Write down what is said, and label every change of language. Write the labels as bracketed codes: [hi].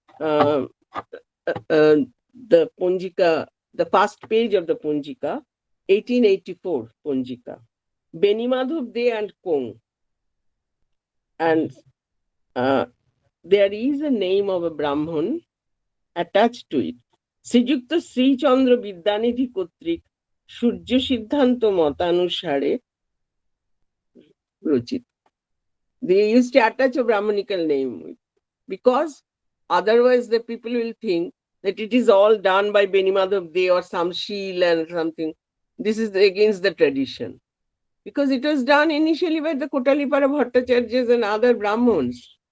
[en] The Punjika, the first page of the Punjika, 1884 Punjika. Benimadhav De and Kong. And there is a name of a Brahman attached to it. [bn] শ্রীযুক্ত শ্রীচন্দ্র বিদ্যানিধি কর্তৃক সূর্য সিদ্ধান্ত মতানুসারে রচিত. [en] They used to attach a Brahmanical name because otherwise the people will think that it is all done by Benimadhav De or some Shil and something. This is against the tradition. Because it was done initially by the Kotalipara Bhattacharjas and other Brahmins.